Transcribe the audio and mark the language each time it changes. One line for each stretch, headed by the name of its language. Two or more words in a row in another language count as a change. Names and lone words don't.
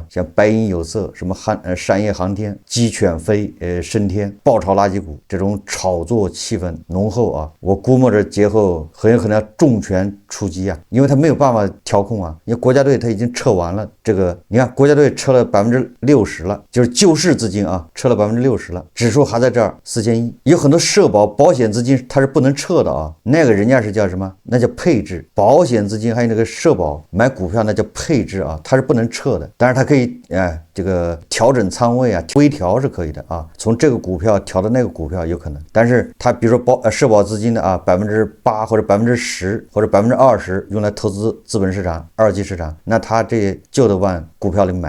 Chinese: 像白銀有色、什麼商業航天、雞犬飛、升天、爆炒垃圾股，這種炒作氣氛濃厚我估摸着節後很有可能要重拳出擊因為他沒有辦法調控因為國家隊他已經撤完了這個，你看國家隊撤了60%了，就是救市資金撤了60%了，指數還在這兒4000億，有很多社保保險資金它是不能撤的那個人家是叫什麼？那叫配置，保險資金還有那個社保買股票那叫配置它是不能撤的，但是它可以這個調整倉位微調是可以的從這個股票調到那個股票有可能，但是它比如說社保資金的8%或者10%或者20%用來投資資本市場、二級市場，那它这就得往股票裡買。